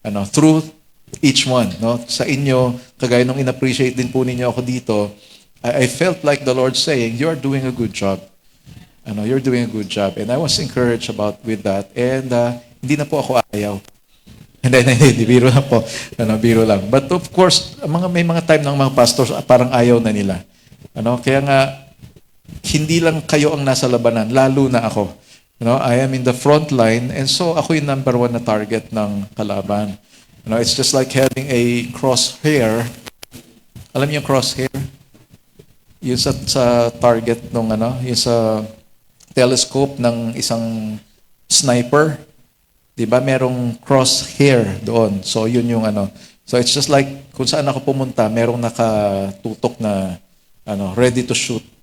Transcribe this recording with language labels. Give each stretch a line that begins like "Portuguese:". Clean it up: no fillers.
English: Through each one.
Filipino: Sa inyo, kagaya nung in-appreciate din po ninyo ako dito,
English: I felt like the Lord saying, you're doing a good job. You're doing a good job. And I was encouraged with that.
Filipino: And hindi na po ako ayaw. Hindi, biro lang po. Biro lang.
English: But of course,
Filipino: may mga time ng mga pastors, parang ayaw na nila. Kaya nga, hindi lang kayo ang nasa labanan, lalo na ako.
English: I am in the front line, and so ako yung number 1 na target
Filipino: ng kalaban.
English: It's just like having a crosshair.
Filipino: Alam niyo yung crosshair? Yung sa target nung yung sa telescope ng isang sniper. Diba, merong crosshair doon. So, yun yung So,
English: it's just like,
Filipino: kung saan ako pumunta, merong nakatutok na,
English: ready to shoot.